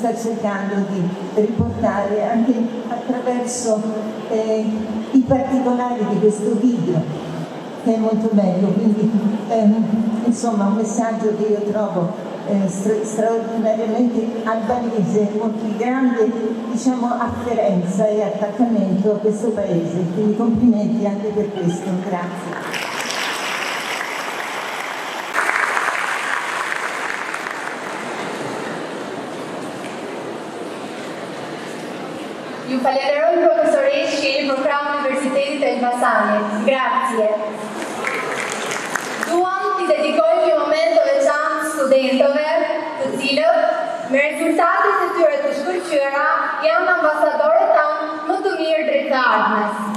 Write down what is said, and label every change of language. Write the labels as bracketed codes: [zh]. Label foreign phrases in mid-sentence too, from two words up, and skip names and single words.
[it] sta cercando di riportare anche attraverso i particolari di questo video, che è molto bello, quindi insomma un messaggio che io trovo straordinariamente albanese, con più grande, diciamo, afferenza e attaccamento a questo paese, quindi complimenti anche per questo, grazie. [sq] Ju falenderoj profesorisht që jeni për krahun e Universitetit të Elbasanit. [it] Grazie. [sq] Duam t'i dedikoj një moment të veçantë studentëve, të cilët me rezultatet e tyre të shkëlqyera janë ambasadorët tanë më të mirë drejt të ardhmes.